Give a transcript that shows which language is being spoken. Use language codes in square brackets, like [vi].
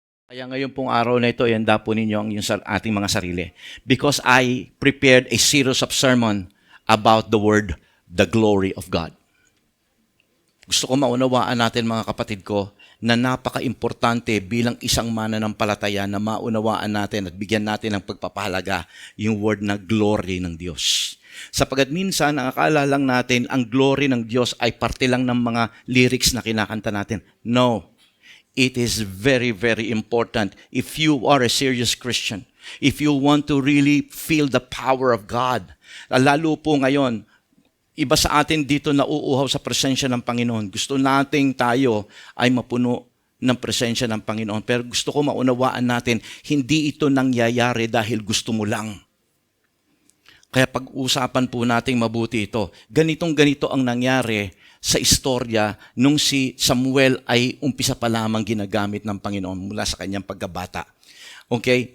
[tl] Kaya ngayon pong araw na ito, ihanda po ninyo ang ating mga sarili. [en] Because I prepared a series of sermon about the word, the glory of God. [tl] Gusto ko maunawaan natin mga kapatid ko na napaka-importante bilang isang mananampalataya na maunawaan natin at bigyan natin ng pagpapahalaga yung word na glory ng Diyos. Sapagat minsan, ang akala lang natin, ang glory ng Diyos ay parte lang ng mga lyrics na kinakanta natin. No. [en] It is very, very important if you are a serious Christian, if you want to really feel the power of God. [tl] Lalo po ngayon, iba sa atin dito nauuhaw sa presensya ng Panginoon. Gusto nating tayo ay mapuno ng presensya ng Panginoon. Pero gusto ko maunawaan natin, hindi ito nangyayari dahil gusto mo lang. Kaya pag-usapan po nating mabuti ito. Ganitong-ganito ang nangyari sa istorya nung si Samuel ay umpisa pa lamang ginagamit ng Panginoon mula sa kanyang pagkabata. Okay?